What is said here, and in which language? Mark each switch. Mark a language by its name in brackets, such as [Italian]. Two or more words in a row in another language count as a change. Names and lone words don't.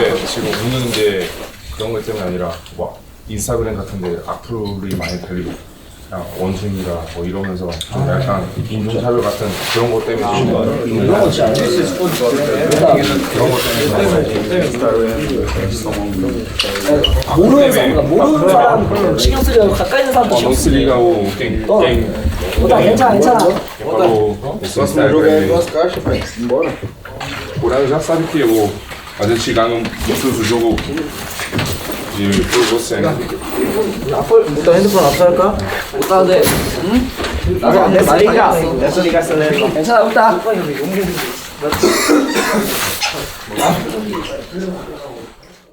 [Korean] 근데 지금 웃는 게 그런 것 때문이 아니라 막 인스타그램 같은데 악플이 많이 달리고 그냥 원숭이라 뭐 이러면서 좀 약간 인종차별 같은 그런 것 때문에 좀 이런 거 진짜 안 그런 것 때문에 모르는 사람 신경 쓰려고 가까이 있는 사람도 신경 쓰. 괜찮아. [Portuguese] O Léo já sabe que a gente chegar no jogo por você, né? [Korean] 못다 핸드폰 압수할까? 못다 돼. 응? 나도 안 돼. 말이야. 괜찮아 못다.